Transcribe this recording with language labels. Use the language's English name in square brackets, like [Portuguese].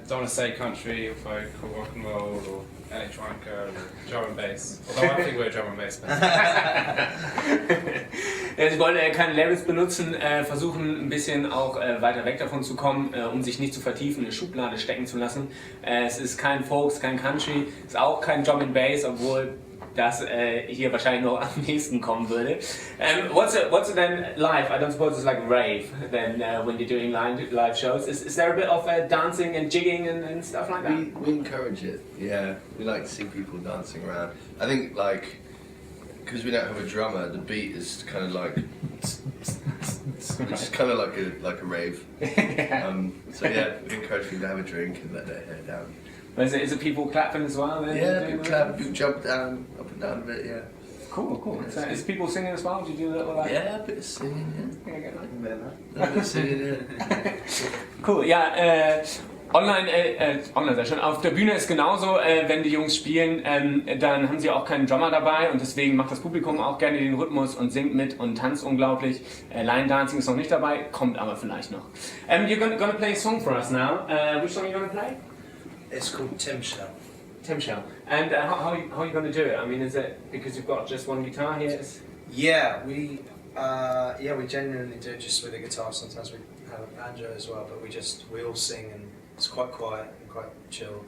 [English] Don't want to say country or folk or rock and roll or electronica or drum and bass. Although I think we're a drum and bass band. [German] Ja, sie wollen keine Labels benutzen, versuchen ein bisschen auch weiter weg davon zu kommen, um sich nicht zu vertiefen, in eine Schublade stecken zu lassen. Es ist kein Folk, es ist kein Country, es ist auch kein Drum and Bass, obwohl das hier wahrscheinlich noch am nächsten kommen würde. [English] What's it then live? I don't suppose it's like rave then when you're doing live shows. Is there a bit of dancing and jigging and stuff like that? We encourage it. Yeah, we like to see people dancing around. I think because we don't have a drummer, the beat is kind of like it's kind of like a rave. So we encourage people to have a drink and let their hair down. Is it people clapping as well? People clap, people jump down, up and down a bit, yeah. Cool. So is people singing as well? Do you do a little like? Yeah, a bit of singing, yeah. A bit of singing, yeah. [German] Cool, ja, online sehr schön. Auf der Bühne ist genauso, wenn die Jungs spielen, dann haben sie auch keinen Drummer dabei, und deswegen macht das Publikum auch gerne den Rhythmus und singt mit und tanzt unglaublich. Line Dancing ist noch nicht dabei, kommt aber vielleicht noch. [English] You're gonna play a song for us now. Which song are you gonna play? It's called Tim Shell. Tim Shell. And how are you going to do it? I mean, is it because you've got just one guitar here? Yeah, we Yeah, we genuinely do just with a guitar. Sometimes we have a banjo as well, but we all sing and it's quite quiet and quite chilled.